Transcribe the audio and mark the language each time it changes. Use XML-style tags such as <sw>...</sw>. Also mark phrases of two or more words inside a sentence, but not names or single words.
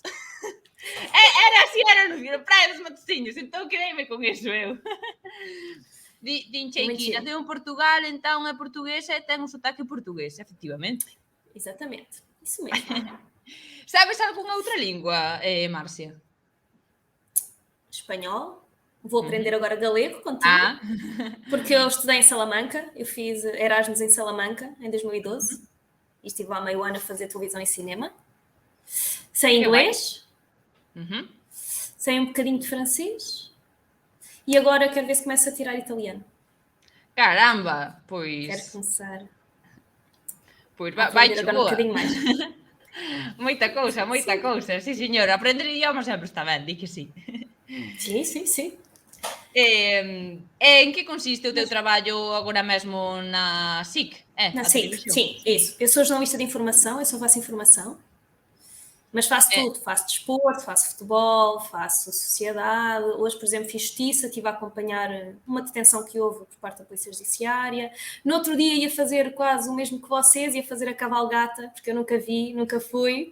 <gl>Era así, era o anuncio, na Praia dos Matosinhos, entón quereime con iso eu. Dinche aquí, naceu en Portugal, entón é portuguesa e ten un sotaque portugués, efectivamente.</gl> <pt>Exatamente, isso mesmo.</pt> <gl>Sabes algunha outra lingua, Márcia?</gl> <pt>Espanhol, Vou aprender agora galego contigo, porque eu estudei em Salamanca, eu fiz Erasmus em Salamanca em 2012 e estive lá meio ano a fazer televisão e cinema. Sei inglês, sei um bocadinho de francês e agora quero ver se começo a tirar italiano.</pt> <gl>Caramba, pois...</gl> <pt>Quero começar</pt> <gl>Pois</gl> <pt>a aprender agora um bocadinho mais.</pt> <gl>Moita cousa, sí, señor. Aprender idiomas sempre está ben, di que sí.</gl> <pt>Sim.</pt> <gl>En que consiste o teu traballo agora mesmo na SIC?</gl> <pt>Na SIC, sim, isso. Eu sou jornalista de informação, eu só faço informação. Mas faço tudo, faço desporto, faço futebol, faço sociedade. Hoje, por exemplo, fiz justiça, estive a acompanhar uma detenção que houve por parte da Polícia Judiciária. No outro dia ia fazer quase o mesmo que vocês, ia fazer a cavalgata, porque eu nunca vi, nunca fui.</pt>